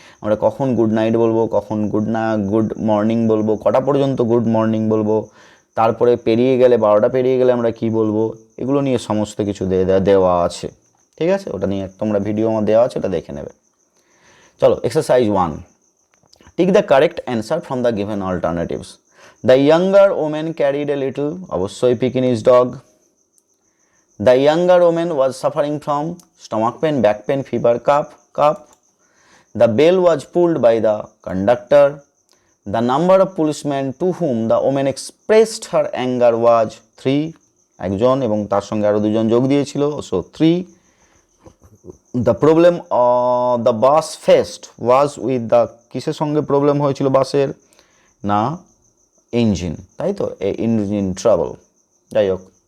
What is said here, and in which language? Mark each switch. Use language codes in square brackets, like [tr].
[bn] আমরা কখন good night বলবো, কখন গুড মর্নিং বলবো, কটা পর্যন্ত গুড মর্নিং বলবো, তারপরে পেরিয়ে গেলে 12টা পেরিয়ে গেলে আমরা কি বলবো, এগুলো নিয়ে সমস্ত কিছু দেওয়া আছে, ঠিক আছে? ওটা নিয়ে তোমরা ভিডিও আমার দেওয়া আছে, ওটা দেখে নেবে। চলো exercise 1, [en] Tick the correct answer from the given alternatives. The younger women carried a little, অবশ্যই Pekinese dog. The younger woman was suffering from stomach pain, back pain, fever, cough. The bell was pulled by the conductor. The number of policemen to whom the woman expressed her anger was 3, [bn] একজন এবং তার সঙ্গে আরো দুজন যোগ দিয়েছিল, [en] so 3. The problem the bus faced was with the, [bn] কিসের সঙ্গে প্রবলেম হয়েছিল বাসের, না ইঞ্জিন, তাই তো, ইঞ্জিন ট্রাবল, যাই হোক।